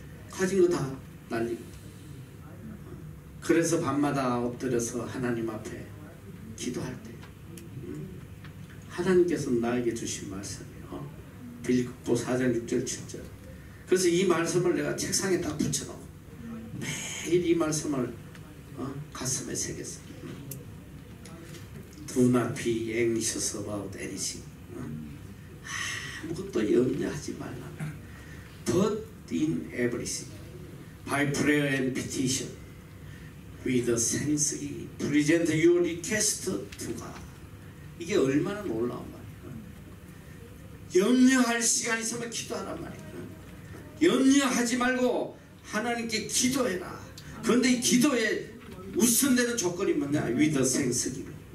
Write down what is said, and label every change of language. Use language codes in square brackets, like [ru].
[ko] 가진 거 다 날리고. 그래서 밤마다 엎드려서 하나님 앞에 기도할 때 하나님께서 나에게 주신 말씀이에요. 빌립보 4장 6절 7절. 그래서 이 말씀을 내가 책상에 딱 붙여놓고 매일 이 말씀을 가슴에 새겼어. [en] Do not be anxious about anything. [ko] 아무것도 염려하지 말라. [en] But in everything, by prayer and petition, with thanksgiving, present your request to God. [ko] 이게 얼마나 놀라운 말이야. 염려할 시간 있으면 기도하란 말이야. 염려하지 말고 하나님께 기도해라. 그런데 이 기도의 우선되는 조건이 뭐냐? [en] with thanksgiving.